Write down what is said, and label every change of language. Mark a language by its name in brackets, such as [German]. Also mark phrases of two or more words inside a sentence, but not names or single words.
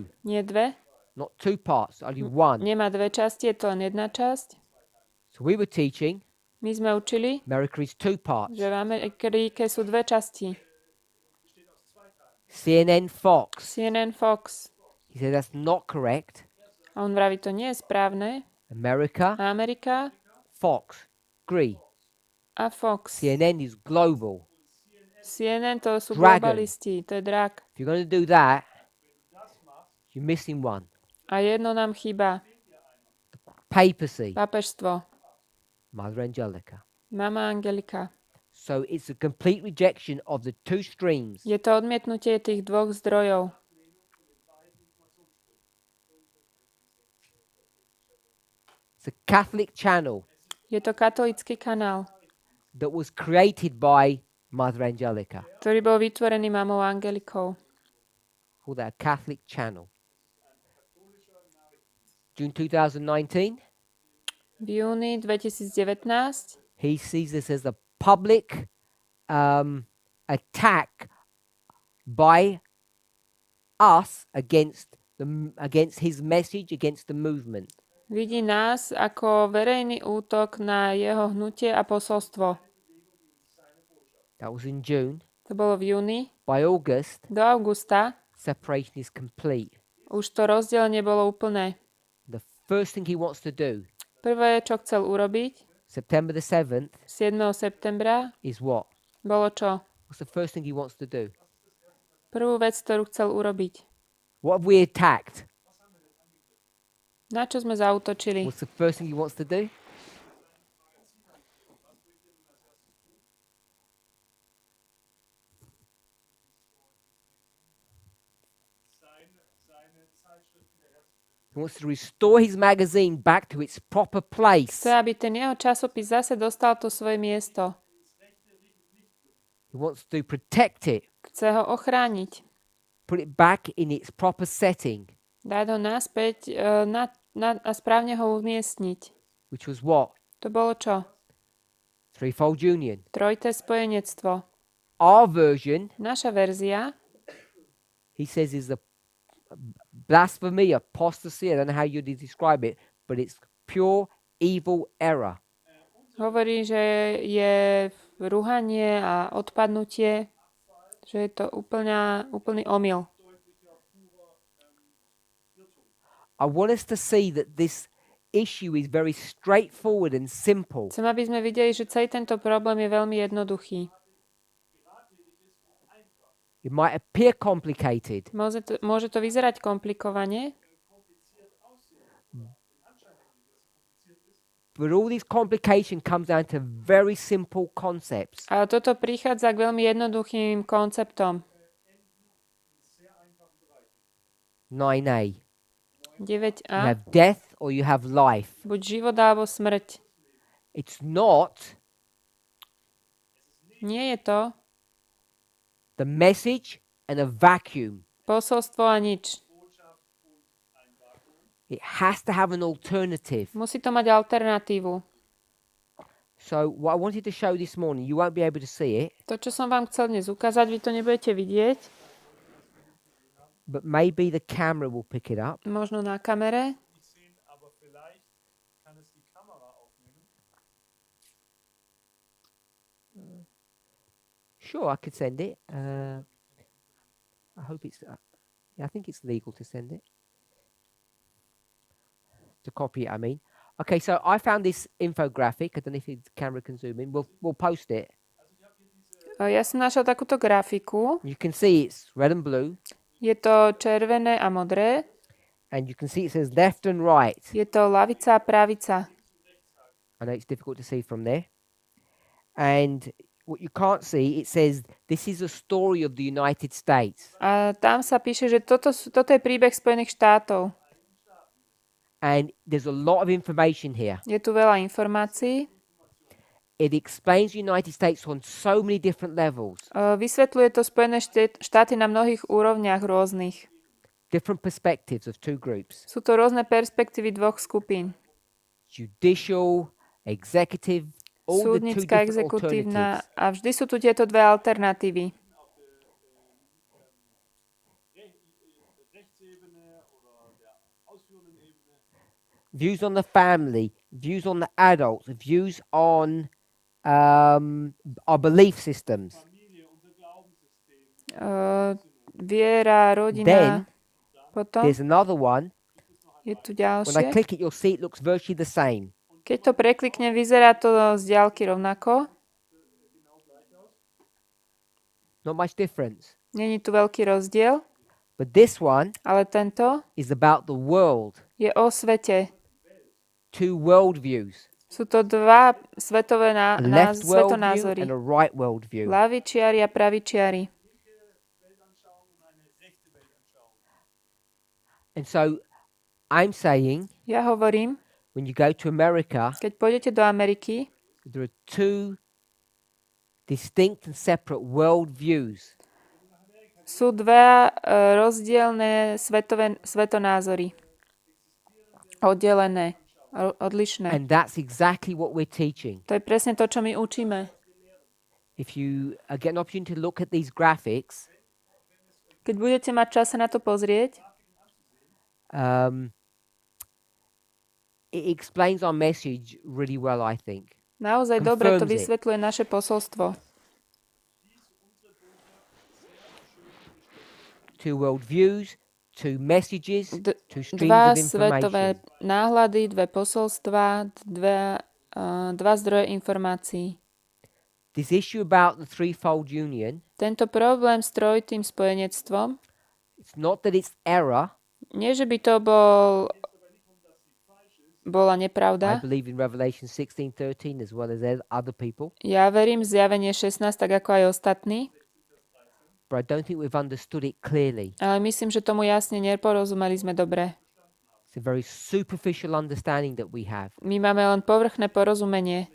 [Slovak] nie dve. [English] not two parts, only one. [Slovak] Nemá dve časti, je to len jedna časť. [English] So we were teaching [Slovak] My sme učili, [English] America is two parts. [Slovak] že v Amerike sú dve časti. [English] CNN, Fox. [Slovak] CNN, Fox. [English] He said that's not correct. [Slovak] A on vraví, to nie je správne. [English] America, [Slovak] Amerika [English] Fox, agree. [Slovak] a Fox. [English] CNN is global. [Slovak] CNN to sú [English] Dragon. [Slovak] globalisti, to je drak. [English] If you're going to do that, you're missing one. [Slovak] A jedno nám chýba, [English] Papacy, [Slovak] pápežstvo, [English] Mother Angelica. [Slovak] mama Angelika. [English] So it's a complete rejection of the two streams. [Slovak] Je to odmietnutie tých dvoch zdrojov. [English] It's a Catholic channel [Slovak] Je to katolický kanál, [English] that was created by Mother Angelica. [Slovak] ktorý bol vytvorený mamou Angelikou. [English] Call that a Catholic channel. June 2019, [Slovak] V júni 2019 [English] he sees this as a public attack by us against his message, against the movement. [Slovak] vidí nás ako verejný útok na jeho hnutie a posolstvo. [English] That was in June. [Slovak] To bolo v júni. [English] By August, [Slovak] Do augusta [English] separation is complete. [Slovak] už to rozdelenie bolo úplné. [English] The first thing he wants to do, [Slovak] Prvé, čo chcel urobiť [English] September the 7th, [Slovak] 7. septembra, [English] is what? [Slovak] bolo čo? [English] What's the first thing he wants to do? [Slovak] Prvú vec, ktorú chcel urobiť. [English] What have we attacked? [Slovak] Na čo sme zaútočili? [English] What's the first thing he wants to do? He wants to restore his magazine back to its proper place. [Slovak] Chce, aby ten jeho časopis zase dostal to svoje miesto. [English] He wants to protect it, [Slovak] Chce ho ochrániť. [English] put it back in its proper setting, [Slovak] Dať ho naspäť a správne ho umiestniť. [English] which was what? [Slovak] To bolo čo? [English] Threefold union. [Slovak] Trojité spojenectvo. [English] Our version, [Slovak] Naša verzia, [English] he says, is a blasphemy, apostasy. I don't know how you describe it, but it's pure evil error. [Slovak] hovorí, že je rúhanie a odpadnutie, že je to úplný omyl. [English] I want us to see that this issue is very straightforward and simple. [Slovak] Chcem, aby sme videli, že celý tento problém je veľmi jednoduchý. [English] It might appear complicated, [Slovak] Môže to vyzerať komplikovane, [English] but all this complication comes down to very simple concepts. [Slovak] ale toto prichádza k veľmi jednoduchým konceptom. [English] 9a. [Slovak] 9a, [English] You have death or you have life. [Slovak] buď život alebo smrť. [English] It's not [Slovak] Nie je to [English] the message and a vacuum. [Slovak] posolstvo a nič. [English] It has to have an alternative. [Slovak] Musí to mať alternatívu. [English] So what I wanted to show this morning, you won't be able to see it, [Slovak] To, čo som vám chcel dnes ukázať, vy to nebudete vidieť. [English] but maybe the camera will pick it up. [Slovak] Možno na kamere. [German] nicht sehen, aber vielleicht kann es die Kamera aufnehmen. [English] Sure, I could send it. I hope it's. Yeah, I think it's legal to send it. To copy it, I mean. Okay, so I found this infographic. I don't know if the camera can zoom in. We'll post it. [Slovak] Ja som našla takúto grafiku. [English] You can see it's red and blue, [Slovak] Je to červené a modré. [English] and you can see it says left and right. [Slovak] Je to lavica a pravica. [English] I know it's difficult to see from there. And what you can't see, it says this is a story of the United States. [Slovak] A tam sa píše, že toto je príbeh Spojených štátov. [English] And there's a lot of information here. [Slovak] Je tu veľa informácií. [English] It explains the United States on so many different levels, [Slovak] Vysvetľuje to Spojené štáty na mnohých úrovniach rôznych. [English] different perspectives of two groups: [Slovak] Sú to rôzne perspektívy dvoch skupín. [English] judicial, executive, all the two [Slovak] Súdnická, [English] different [Slovak] exekutívna [English] alternatives. [Slovak] a vždy sú tu tieto dve alternatívy. [German] Rechtsebene oder der ausführenden Ebene. [English] Views on the family, views on the adults, views on our belief systems. [German] Familie, unser Glaubenssystem. [Slovak] Viera, rodina. [English] Then [Slovak] Potom [English] there's another one. [Slovak] je tu [English] When I [Slovak] ďalšie. [English] click it, you'll see it looks virtually the same. [Slovak] Keď to prekliknem, vyzerá to z diaľky rovnako. [English] Not much difference. [Slovak] Není tu veľký rozdiel, [English] But this one [Slovak] ale tento [English] is about the world. [Slovak] je o svete. [English] Two worldviews. [Slovak] Sú to dva svetové [English] A left worldview [Slovak] svetonázory. [English] and a right worldview. [Slovak] Lavičiari a pravičiari. [English] And so I'm saying [Slovak] Ja hovorím, [English] when you go to America, [Slovak] keď pôjdete do Ameriky, [English] there are two distinct and separate worldviews. [Slovak] sú dva rozdielne svetonázory. Oddelené, odlišné. [English] And that's exactly what we're teaching. [Slovak] To je presne to, čo my učíme. [English] If you get an opportunity to look at these graphics, [Slovak] Keď budete mať čas sa na to pozrieť, [English] it explains our message really well, I think. [Slovak] naozaj dobre to [English] Confirms it. [Slovak] vysvetľuje naše posolstvo. [English] Two worldviews, two messages, two streams [Slovak] Dva [English] of [Slovak] svetové [English] information. [Slovak] náhľady, dve posolstva, dva zdroje informácií. [English] This issue about the threefold union, [Slovak] Tento problém s trojitým spojenectvom, [English] it's not that it's error. [Slovak] nie že by to bola [English] I [Slovak] nepravda. [English] believe in Revelation 16:13 as well as other people, [Slovak] Ja verím v zjavenie 16, tak ako aj ostatní, [English] but I don't think we've understood it clearly. [Slovak] ale myslím, že tomu jasne neporozumeli sme dobre. [English] It's a very superficial understanding that we have, [Slovak] My máme len povrchné porozumenie